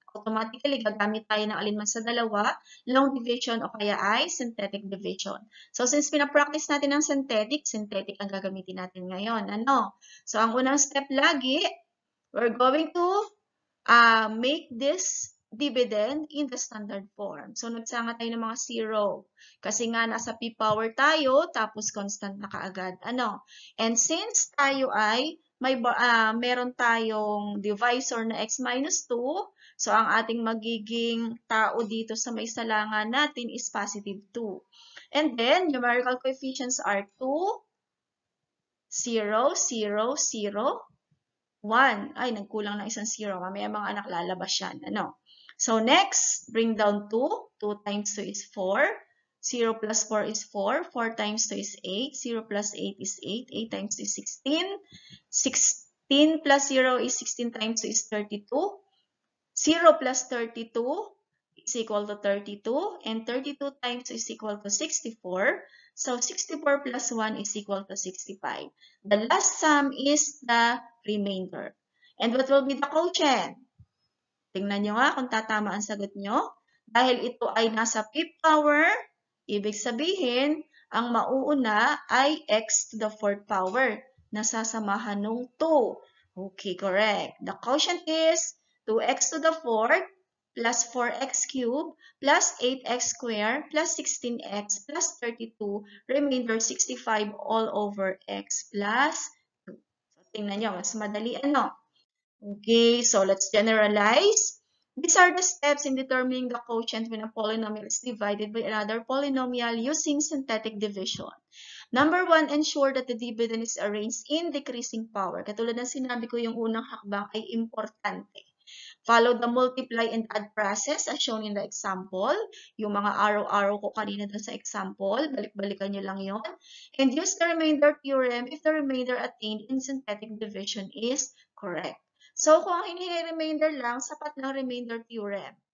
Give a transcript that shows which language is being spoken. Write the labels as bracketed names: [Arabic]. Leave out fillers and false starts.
[Filipino] Automatically, gagamit tayo ng alinman sa dalawa, long division o kaya ay synthetic division. So, since pinapractice natin ng synthetic ang gagamitin natin ngayon. Ano? [English] So, [Filipino] ang unang step lagi, [English] we're going to make this dividend in the standard form. [Filipino] So, nagsanga tayo ng mga zero. Kasi nga, nasa p power tayo, tapos constant na kaagad. Ano? And since tayo ay meron tayong divisor na x minus 2, so ang ating magiging tao dito sa may salangan natin [English] is positive 2. And then, numerical coefficients are 2, 0, 0, 0, 1. [Filipino] Ay, nagkulang ng isang 0. Mamaya mga anak lalabas yan. [English] Ano? So, next, bring down 2. 2 times 2 is 4. 0 plus 4 is 4. 4 times 2 is 8. 0 plus 8 is 8. 8 times 2 is 16. 16 plus 0 is 16 times 2 is 32. 0 plus 32 is equal to 32. And 32 times 2 is equal to 64. So, 64 plus 1 is equal to 65. The last sum is the remainder. And what will be the quotient? [Filipino] Tingnan nyo nga kung tatama ang sagot nyo. Dahil ito ay nasa fifth power, ibig sabihin, ang mauuna ay x to the fourth power. Nasasamahan ng 2. Okay, correct. [English] The quotient is 2x to the fourth plus 4x cubed plus 8x squared plus 16x plus 32, remainder 65 all over x plus 2. [Filipino] So, tingnan nyo, mas madali ano? [English] Okay, so let's generalize. These are the steps in determining the quotient when a polynomial is divided by another polynomial using synthetic division. Number 1, ensure that the dividend is arranged in decreasing power. [Filipino] Katulad ng sinabi ko, yung unang hakbang ay importante. [English] Follow the multiply and add process as shown in the example. [Filipino] Yung mga araw-araw ko kanina dun sa example, balik-balikan nyo lang yon. [English] And use the remainder theorem if the remainder attained in synthetic division is correct. [Filipino] So, kung ang hinihingi remainder lang, sapat ng remainder theorem.